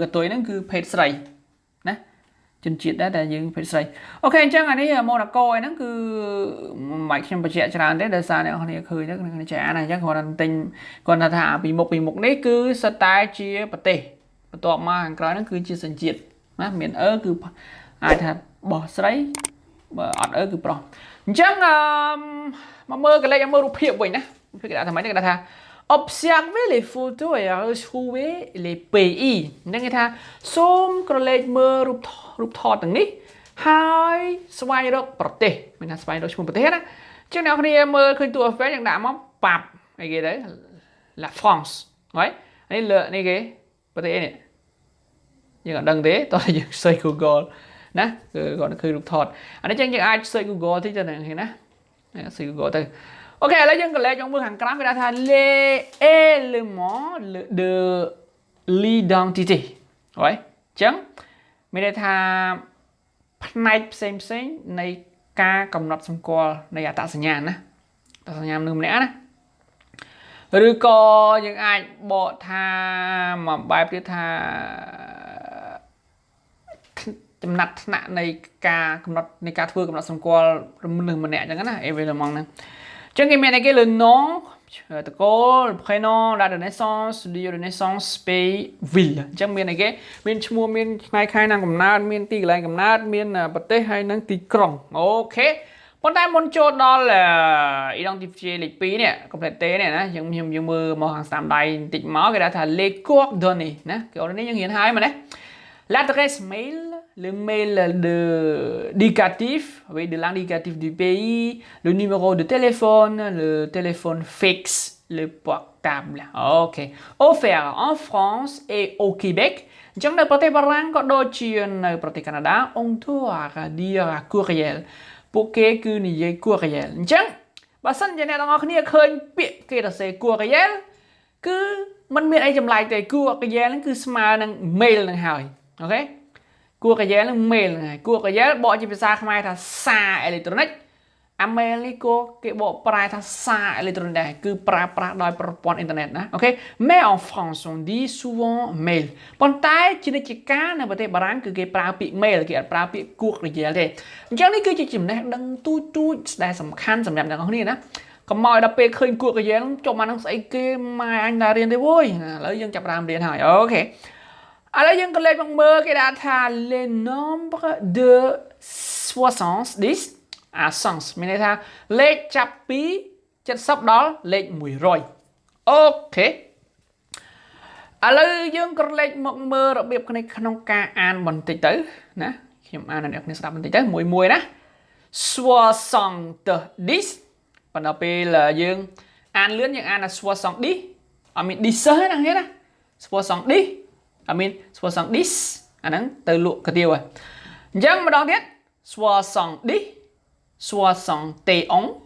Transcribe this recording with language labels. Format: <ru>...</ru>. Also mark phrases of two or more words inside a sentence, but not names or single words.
<km>តុយហ្នឹងគឺភេទស្រីណាជនជាតិដែរតែយើងភេទស្រីអូខេអញ្ចឹងអានេះម៉ូណាកូឯហ្នឹងគឺមិនបាច់ខ្ញុំបញ្ជាក់ច្រើនទេដោយសារអ្នកនរគ្នាឃើញហ្នឹងគ្នាចាអានអញ្ចឹងគាត់ថាពីមុខនេះគឺសិតតែជាប្រទេសបន្ទាប់មកខាងក្រោយហ្នឹង គឺជាសញ្ជាតិណាមានគឺអាចថាបោះស្រីបើអត់គឺប្រុសអញ្ចឹងមកមើលកលេចមើលរូបភាពវិញណារូបភាពគេដាក់ថាម៉េចគេដាក់ថា</km> <fr>observer les photos et retrouver les pays</fr> <km>ហ្នឹង គេថាសូមក្រឡេកមើលរូបថតទាំងនេះហើយស្វែងរកប្រទេសមានថាស្វែងរកឈ្មោះប្រទេសណាអញ្ចឹងអ្នកគ្នាមើលឃើញតួ effect យ៉ាង ដាក់មកប៉ាប់អីគេទៅ La France ហើយនេះលើនេះគេប្រទេសនេះយើងអត់ដឹងទេតោះយើង</km> <en>search Google</en> <km>ណាគឺគាត់ឃើញរូបថតអានេះយើងអាច</km> <en>search Google</en> <km>តិចទៅ ហ្នឹងណា</km> <en>search Google</en> <km>ទៅអូខេឥឡូវយើងក៏លេខមកមើលខាងក្រោមគេដាក់ថា</km> <fr>les éléments de l'identité</fr> <km>ហើយអញ្ចឹងមានន័យថាផ្នែកផ្សេងនៃការកំណត់សម្គាល់នៃអត្តសញ្ញាណណាអត្តសញ្ញាណមនុស្សម្នាក់ណាឬក៏យើងអាចបកថាមួយបែបទៀតថា ចំណាត់ថ្នាក់នៃការកំណត់នៃការធ្វើកំណត់សម្គាល់មនុស្សម្នាក់អញ្ចឹងណា événement ហ្នឹងអញ្ចឹងគេមានអីគេ</km> <fr>le nom</fr> <km>តកូល</km> <fr>prénom date de naissance lieu de naissance pays ville</fr> <km>អញ្ចឹងមានអីគេមានឈ្មោះមានថ្ងៃខែឆ្នាំកំណើតមានទីកន្លែងកំណើតមានប្រទេសហើយនិងទីក្រុងអូខេប៉ុន្តែមុនចូលដល់ identifier លេខ2នេះ</km> <fr>compléter</fr> <km>នេះណាយើងមើលមកខាងស្ដាំដៃបន្តិចមកគេថា</km> <fr>les coordonnées ណា coordonnées</fr> <km>យើងរៀនហើយមែនទេ</km> <fr>l'adresse mail le mail indicatif oui de l'indicatif du pays le numéro de téléphone le téléphone fixe le portable ok offert en France et au Québec</fr> <km>អញ្ចឹងនៅប្រទេសបា រាំងក៏ដូចជានៅប្រទេសកាណាដា</km> <fr>on doit dire courriel</fr> <km>ពួកគេគឺនិយាយ courriel អញ្ចឹងបើសិនជាអ្នកទាំងអស់គ្នាឃើញពាក្យគេទៅសេ courriel គឺมันមានអីចម្លែកទេ courriel ហ្នឹងគឺស្មើនឹង mail នឹងហើយអូខេ courriel នឹង mail ហ្នឹងហើយ courriel បកជាភាសាខ្មែរថាសារអេឡិចត្រូនិកអា mail នេះគេបកប្រែថា សារអេឡិចត្រូនិកដែរគឺប្រើប្រាស់ដោយប្រព័ន្ធអ៊ីនធឺណិតណាអូខេ</km> <fr>mais en France on dit souvent mail</fr> <km>ប៉ុន្តែជានិច្ចកាលនៅប្រទេសបារាំងគឺគេប្រើពាក្យ mail គេអត់ប្រើពាក្យ courriel ទេអញ្ចឹងនេះគឺជាចំណេះដឹងទូចដែលសំខាន់សម្រាប់អ្នកនរគ្នាណាកុំឲ្យដល់ពេលឃើញ courriel ចុះមកនឹងស្អីគេម៉ែអញđãរៀនទេវយឥឡូវយើងចាប់ផ្ដើមរៀនហើយអូខេឥឡូវយើងក៏លេខមកមើលគេដាក់ថា</km> <fr>les nombres de</fr> <km>70 à 100 មានន័យថាលេខចាប់ពី70ដល់លេខ100អូខេឥឡូវយើងក៏លេខមកមើលរបៀបក្នុងការអានបន្តិចទៅណាខ្ញុំអានឲ្យអ្នកគ្នាស្ដាប់បន្តិចទៅមួយណា 70ប៉ុន្តែពេលយើងអានលឿនយើងអានថា70អត់មាន 10 ទេណាគ្នាណា70អត់មាន70អាហ្នឹងទៅលក់កាទៀវហើយអញ្ចឹងម្ដងទៀត70 71</km>